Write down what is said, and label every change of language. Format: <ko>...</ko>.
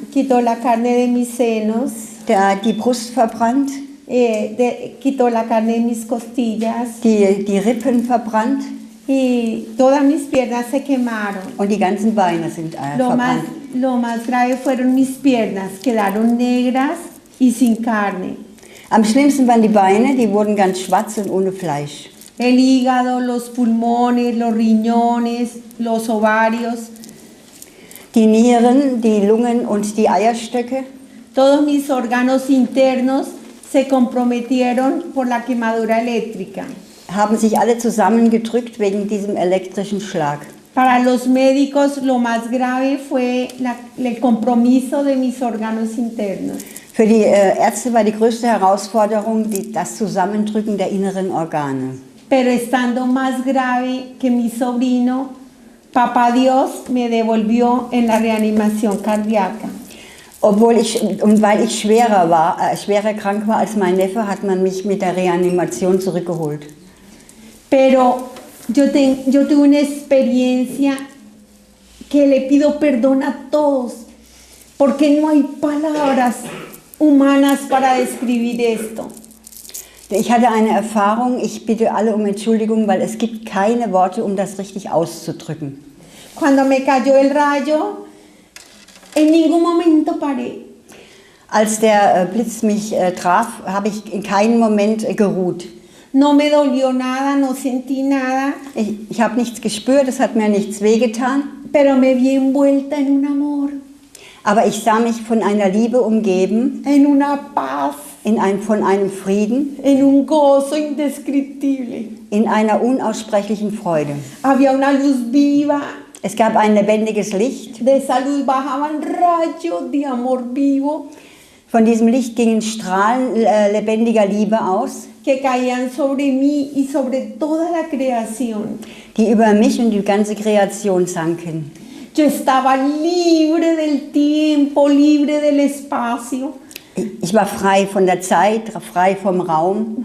<es>quitó la carne de mis senos,</es> <de>die Brust verbrannt,</de> <es>quitó la carne de mis costillas</es> <de>die Rippen verbrannt</de> <es>y todas mis piernas se quemaron.</es> <de>und die ganzen Beine sind verbrannt.</de> <es>Lo más grave fueron mis piernas, quedaron negras y sin carne.</es> <de>Am schlimmsten waren die Beine, die wurden ganz schwarz und ohne Fleisch.</de> <es>El hígado, los pulmones, los riñones, los ovarios,</es> <de>Die Nieren, die Lungen und die Eierstöcke,</de> <es>todos mis órganos internos se comprometieron por la quemadura eléctrica.</es> <de>haben sich alle zusammengedrückt wegen diesem elektrischen Schlag.</de> <es>Para los médicos lo más grave fue el compromiso de mis órganos internos.</es> <de>Für die Ärzte war die größte Herausforderung das Zusammendrücken der inneren Organe.</de> <es>Pero estando más grave que mi sobrino, Papá Dios me devolvió en la reanimación cardíaca.</es> <de>Weil ich schwerer krank war als mein Neffe, hat man mich mit der Reanimation zurückgeholt.</de> <es>Pero yo tuve una experiencia que le pido perdón a todos, porque no hay palabras humanas para describir esto.</es> <de>Ich hatte eine Erfahrung, ich bitte alle um Entschuldigung, weil es gibt keine Worte, um das richtig auszudrücken.</de> <es>Cuando me cayó el rayo, en ningún momento paré.</es> <de>Als der Blitz mich traf, habe ich in keinem Moment geruht.</de> <es>No me dolió nada, no sentí nada,</es> <de>Ich habe nichts gespürt, es hat mir nichts wehgetan,</de> <es>pero me vi envuelta en un amor,</es> <de>aber ich sah mich von einer Liebe umgeben,</de> <es>en una paz,</es> <de>von einem Frieden,</de> <es>en un gozo indescriptible.</es> <de>in einer unaussprechlichen Freude.</de> <es>Había una luz viva,</es> <de>Es gab ein lebendiges Licht.</de> <es>de esa luz bajaban rayos de amor vivo</es> <de>Von diesem Licht gingen Strahlen lebendiger Liebe aus,</de> <es>que caían sobre mí y sobre toda la creación.</es> <de>die über mich und die ganze Kreation sanken.</de> <es>Yo estaba libre del tiempo, libre del espacio,</es> <de>Ich war frei von der Zeit, frei vom Raum.</de>